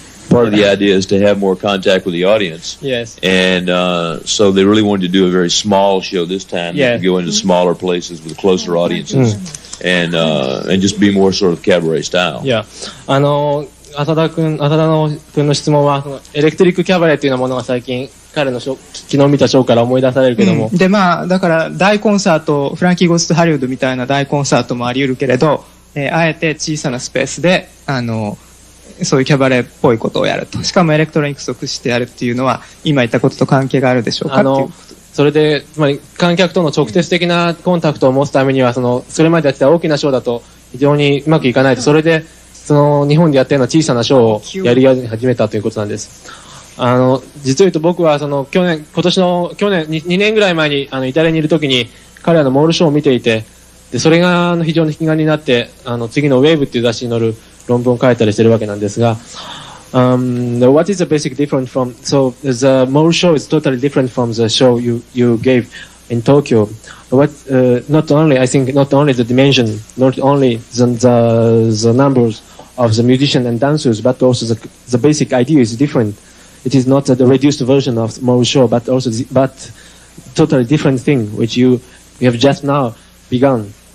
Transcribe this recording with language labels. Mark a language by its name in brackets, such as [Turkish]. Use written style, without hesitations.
[English] Part of the idea is to have more contact with the audience. Yes. And so they really wanted to do a very small show this time. Yes. To go into smaller places with closer audiences, and just be more sort of cabaret style. Yeah. [Japanese] 浅田君の質問はエレクトリックキャバレーというようなものが最近彼の昨日見たショーから思い出されるけども、でだから大コンサート、フランキー・ゴースト・ハリウッドみたいな大コンサートもあり得るけれど、あえて小さなスペースでそういうキャバレーっぽいことをやると、しかもエレクトロニクスを駆使してやるっていうのは今言ったことと関係があるでしょうかっていう。それでつまり観客との直接的なコンタクトを持つためにはそれまでやってた大きなショーだと非常にうまくいかないと、それで日本でやったような小さなショーをやり始めたということなんです。実を言うと僕は去年2年ぐらい前にイタリアにいる時に彼らのモールショーを見ていて、でそれが非常に引き金になって次のウェーブっていう雑誌に載る論文を書いたりしてるわけなんですが、 [English] what is the basic difference from so the mole show is totally different from the show you gave in Tokyo. Not only the dimension, not only the numbers of the musicians and dancers, but also the basic idea is different. It is not the reduced version of mole show, but also but totally different thing which you have just now begun.